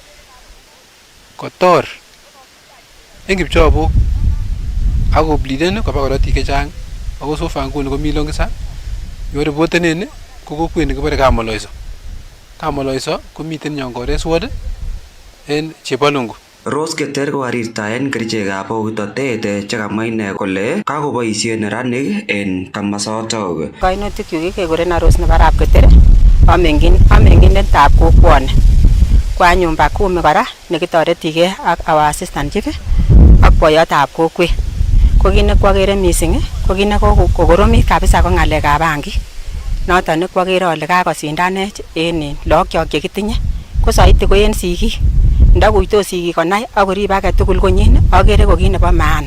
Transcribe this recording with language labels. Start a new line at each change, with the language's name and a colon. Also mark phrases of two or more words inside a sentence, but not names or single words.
Kalenjin: kotor en kipchobok ak kobliden koba korotik chechang ako sofa nguni komi Longisa yo reportenen ko kokwet nekibore Kamoloiso komiten Nyongores ward en Chebalungu. Rose Keter kokarirtaen kerichekab bokitotet chekamwa ine kole kakoboisien neranik en kamasotok. Kainutikyuk kekurenon Rose nebo Arap Keter, amengindetab kokwoni. Kwanyun Bakumi kora nekitoretigei ak
English: our assistant chief
Kalenjin: ak boyotab kokwet. Ko kit nekwokere missing ko kit nekokoromit kabisa ko ng'alekab bangik. Noton nekwokere ale kakosindanech en lookyok chekitinye ko saiti ko en sigik. Ndakuitos sigik konai ak korib agetugul konyin akere ko kit nebo maana.